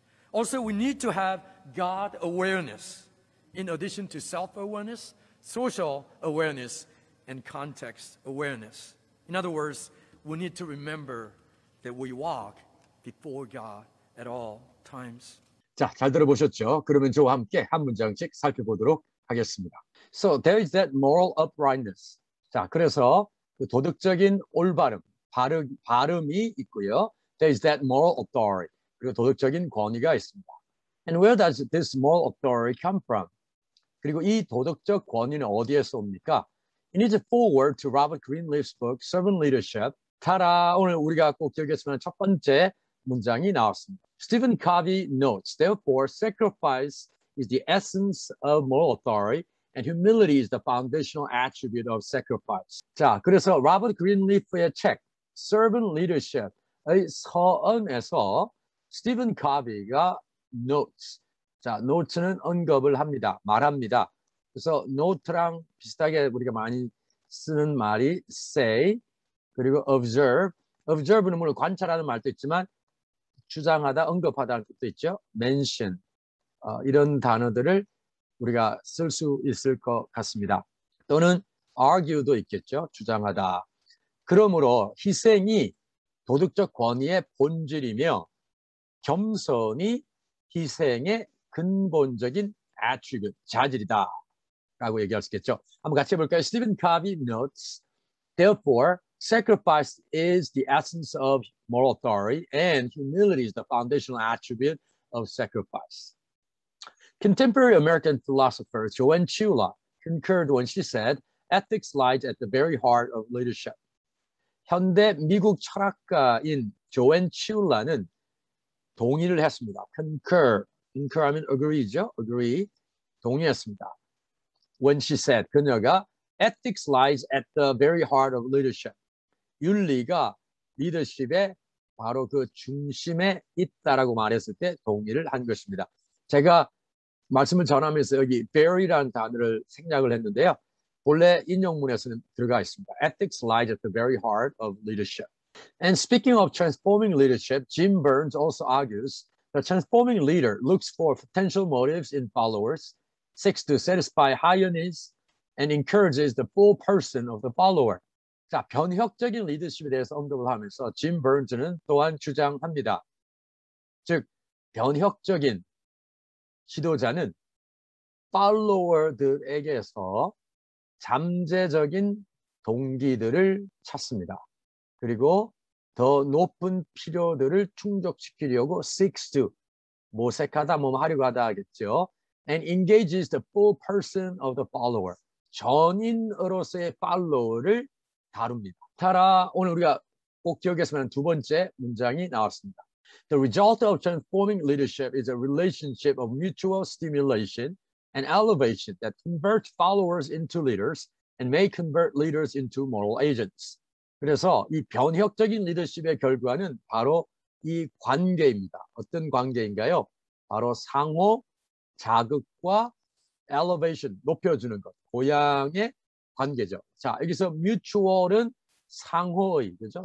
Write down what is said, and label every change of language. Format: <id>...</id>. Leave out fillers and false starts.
<en>Also, we need to have God awareness in addition to self-awareness, social awareness, and context awareness. In other words, we need to remember that we walk before God at all times.</en> <ko>자, 잘 들어보셨죠? 그러면 저와 함께 한 문장씩 살펴보도록 하겠습니다.</ko> <en>So there is that moral uprightness.</en> <ko>자, 그래서 그 도덕적인 올바름, 발음이 있고요.</ko> <en>There is that moral authority.</en> <ko>그리고 도덕적인 권위가 있습니다.</ko> <en>And where does this moral authority come from?</en> <ko>그리고 이 도덕적 권위는 어디에서 옵니까?</ko> <en>In his foreword to Robert Greenleaf's book, Servant Leadership,</en> <ko>오늘 우리가 꼭 기억했으면 첫 번째 문장이 나왔습니다.</ko> <en>Stephen Covey notes, therefore, sacrifice is the essence of moral authority, And humility is the foundational attribute of sacrifice.</en> <ko>자, 그래서 로버트 그린리프의 책 Servant Leadership의 서언에서 스티븐 카비가 notes, 자, note는 언급을 합니다. 말합니다. 그래서 note랑 비슷하게 우리가 많이 쓰는 말이 say, 그리고 observe. observe는 물론 관찰하는 말도 있지만 주장하다, 언급하다는 뜻도 있죠. mention, 이런 단어들을 우리가 쓸 수 있을 것 같습니다. 또는 argue도 있겠죠. 주장하다. 그러므로 희생이 도덕적 권위의 본질이며 겸손이 희생의 근본적인 attribute, 자질이다 라고 얘기할 수 있겠죠. 한번 같이 해볼까요?</ko> <en>Stephen Covey notes, therefore, sacrifice is the essence of moral authority and humility is the foundational attribute of sacrifice. Contemporary American philosopher Joanne Chula concurred when she said, ethics lies at the very heart of leadership.</en> <ko>현대 미국 철학가인 조앤 치울라는 동의를 했습니다. concur 하면 agree죠. agree, 동의했습니다.</ko> <en>When she said,</en> <ko>그녀가</ko> <en>ethics lies at the very heart of leadership.</en> <ko>윤리가 리더십의 바로 그 중심에 있다라고 말했을 때 동의를 한 것입니다. 제가 말씀을 전하면서 여기 very라는 단어를 생략을 했는데요. 본래 인용문에서는 들어가 있습니다.</ko> <en>Ethics lies at the very heart of leadership. And speaking of transforming leadership, Jim Burns also argues the transforming leader looks for potential motives in followers, seeks to satisfy higher needs, and encourages the full person of the follower.</en> <ko>자, 변혁적인 리더십에 대해서 언급을 하면서 짐 버언즈는 또한 주장합니다. 즉, 변혁적인 지도자는 팔로워들에게서 잠재적인 동기들을 찾습니다. 그리고 더 높은 필요들을 충족시키려고 seeks to, 모색하다, 하려고 하다 하겠죠.</ko> <en>And engages the full person of the follower.</en> <ko>전인으로서의 팔로워를 다룹니다. 따라 오늘 우리가 꼭 기억했으면 하는 두 번째 문장이 나왔습니다.</ko> <en>The result of transforming leadership is a relationship of mutual stimulation and elevation that converts followers into leaders and may convert leaders into moral agents.</en> <ko>그래서 이 변혁적인 리더십의 결과는 바로 이 관계입니다. 어떤 관계인가요? 바로 상호 자극과 elevation, 높여주는 것, 고양의 관계죠. 자, 여기서 mutual은 상호의, 그죠?</ko>